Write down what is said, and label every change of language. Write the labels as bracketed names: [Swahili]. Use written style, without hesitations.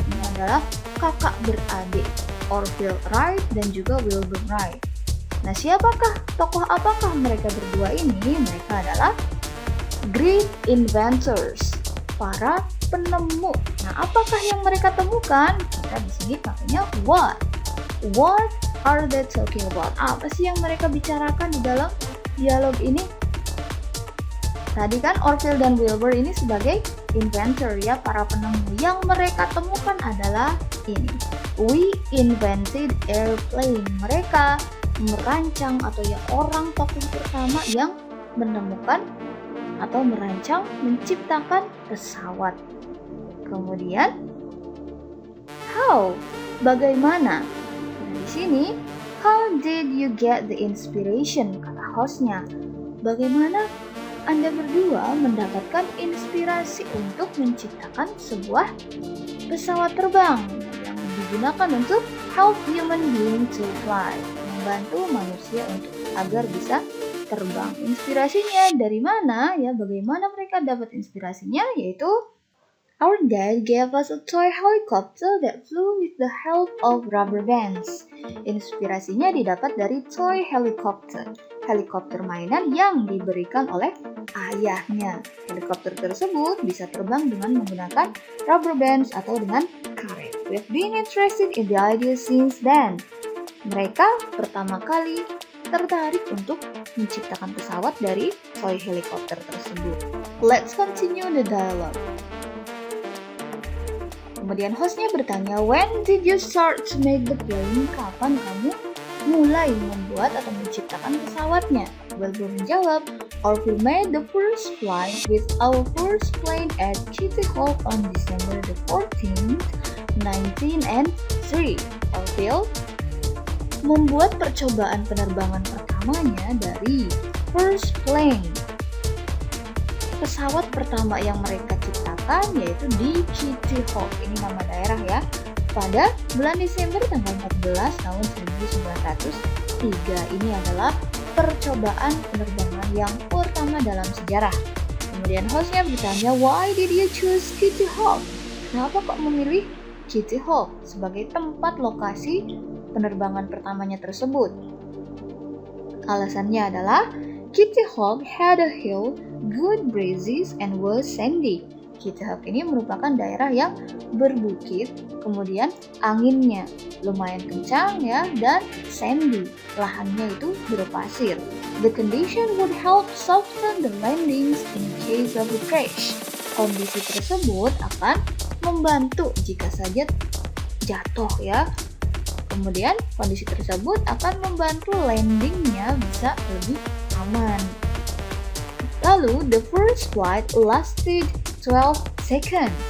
[Indonesian] Ini adalah kakak beradik, Orville Wright dan juga Wilbur Wright. Nah, siapakah, tokoh apakah mereka berdua ini? Mereka adalah [English] great inventors, [Indonesian] para penemu. Nah, apakah yang mereka temukan? Kita di sini pakainya what. [English] What are they talking about? [Indonesian] Apa sih yang mereka bicarakan di dalam dialog ini? Tadi kan Orville dan Wilbur ini sebagai inventor ya, para penemu. Yang mereka temukan adalah ini. [English] We invented airplane. [Indonesian] Mereka merancang atau ya orang tokoh pertama yang menemukan atau merancang, menciptakan pesawat. Kemudian how? Bagaimana? Nah, di sini [English] how did you get the inspiration? [Indonesian] Kata hostnya. Bagaimana Anda berdua mendapatkan inspirasi untuk menciptakan sebuah pesawat terbang yang digunakan untuk [English] help human being to fly, [Indonesian] membantu manusia untuk agar bisa terbang. Inspirasinya dari mana ya? Bagaimana mereka dapat inspirasinya? Yaitu [English] our dad gave us a toy helicopter that flew with the help of rubber bands. [Indonesian] Inspirasinya didapat dari [English] toy helicopter, [Indonesian] helikopter mainan yang diberikan oleh ayahnya. Helikopter tersebut bisa terbang dengan menggunakan rubber bands atau dengan karet. [English] We've been interested in the idea since then. [Indonesian] Mereka pertama kali tertarik untuk menciptakan pesawat dari toy helikopter tersebut. [English] Let's continue the dialogue. [Indonesian] Kemudian hostnya bertanya, [English] when did you start to make the plane? [Indonesian] Kapan kamu mulai membuat atau menciptakan pesawatnya? [English] Wilbur menjawab, Orville made the first flight with our first plane at Kitty Hawk on December the 14th, 1903. [Indonesian] Orville membuat percobaan penerbangan pertamanya dari [English] first plane. [Indonesian] Pesawat pertama yang mereka ciptakan yaitu di Kitty Hawk, ini nama daerah ya, pada bulan Desember tanggal 14 tahun 1903. Ini adalah percobaan penerbangan yang pertama dalam sejarah. Kemudian hostnya bertanya, [English] why did you choose Kitty Hawk? [Indonesian] Kenapa kok memilih Kitty Hawk sebagai tempat lokasi penerbangan pertamanya tersebut? Alasannya adalah [English] Kitty Hawk had a hill, good breezes, and was sandy. [Indonesian] Kitty Hawk ini merupakan daerah yang berbukit, kemudian anginnya lumayan kencang ya, dan sandy, lahannya itu berpasir. [English] The condition would help soften the landings in case of a crash. [Indonesian] Kondisi tersebut akan membantu jika saja jatuh ya. Kemudian kondisi tersebut akan membantu landingnya bisa lebih aman. [English] Lalu, the first flight lasted 12 seconds.